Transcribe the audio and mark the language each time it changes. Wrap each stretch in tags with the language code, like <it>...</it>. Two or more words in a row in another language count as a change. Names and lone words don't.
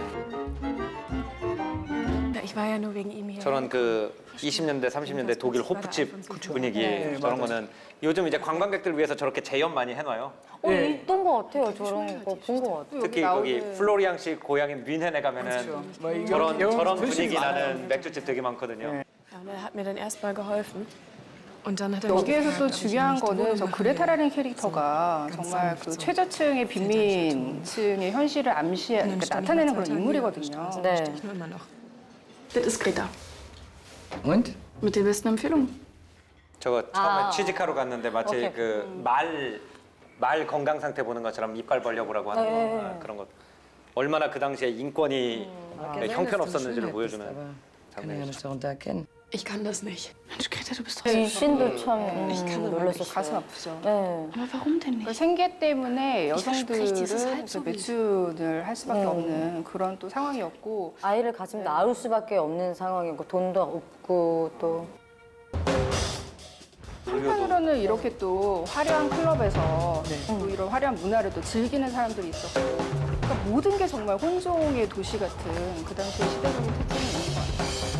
<ko>저런 그 20년대, 30년대 독일 호프집 분위기 네, 저런 맞아요. 거는 요즘 이제 관광객들 위해서 저렇게 재현 많이 해놔요. 네. 있던 것 같아요. 저런 거 본 것 같아요. 특히 거기 플로리앙 씨 고향인 뮌헨에 가면은 뭐 이거 저런 영어 분위기 드시면 나는 맥주집 되게 많거든요. 네.</ko> <de>Ja, und er hat mir dann erstmal geholfen.</de> <ko>여기에서 또 중요한 거는 저 그레타라는 캐릭터가 정말 그 최저층의 빈민층의 현실을 그러니까 나타내는 그런 인물이거든요. 네.</ko> <de>Das ist Greta. Und? Mit den besten Empfehlungen.</de> <ko>저거 처음에 아. 취직하러 갔는데 마치 오케이. 그 말 건강 상태 보는 것처럼 이빨 벌려보라고 하는 네. 거 그런 것. 얼마나 그 당시에 인권이 형편없었는지를 보여주는 장면이죠.</ko> <de>Ich kann das nicht. Mensch, Greta, du bist doch</de> <ko>이</ko> <de>so...</de> <ko>씬도 참</ko> <de>Ich kann das</de> <ko>놀랐었어요. 가슴 아프죠. 네.</ko> <de>Aber warum denn</de> <ko>그</ko> <de>nicht?</de> <ko>생계 때문에</ko> <de>verspreche, dieses</de> <ko>여성들은</ko> <de>halb so</de> <ko>매춘을 할 수밖에 없는 그런 또 상황이었고 아이를 가지면 낳을 수밖에 없는 상황이고 돈도 없고 또 한편으로는 이렇게 또 화려한 클럽에서 또 이런 화려한 문화를 또 즐기는 사람들이 있었고 그러니까 모든 게 정말 혼종의 도시 같은 그 당시의 시대적인 특징이 있는 것 같아요.</ko>